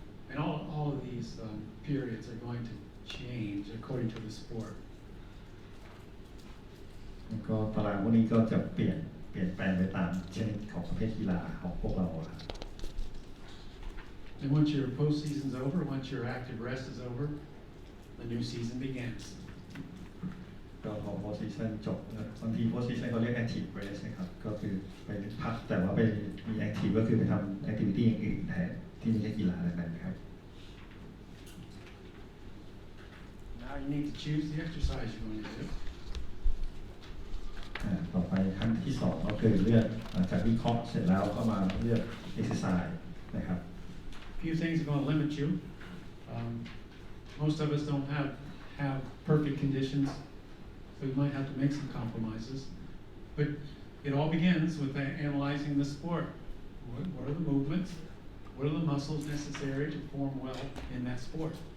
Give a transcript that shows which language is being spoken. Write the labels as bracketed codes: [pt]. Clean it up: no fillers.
[en] And all of these periods are going to change according to the sport. [th] แล้วก็ตารางพวกนี้ก็จะเปลี่ยนแปลงไปตามชนิดของประเภทกีฬาของพวกเราครับ [en] And once your postseason's over, once your active rest is over, the new season begins. [th] ก็พอ post season จบบางที post season เขาเรียก active rest นะครับก็คือไปพักแต่ว่าไปมี active ก็คือไปทำ activity อย่างอื่นแทนที่ไม่ใช่กีฬาอะไรนั้นครับ [en] Now you need to choose the exercise you're going to do. [th] ต่อไปขั้นที่2ก็คือเลือกหลังจากวิเคราะห์เสร็จแล้วก็มาเลือก exercise นะครับ [en] Few things are going to limit you. Most of us don't have perfect conditions, so you might have to make some compromises. But it all begins with analyzing the sport. What are the movements? what are the muscles necessary to perform well in that sport?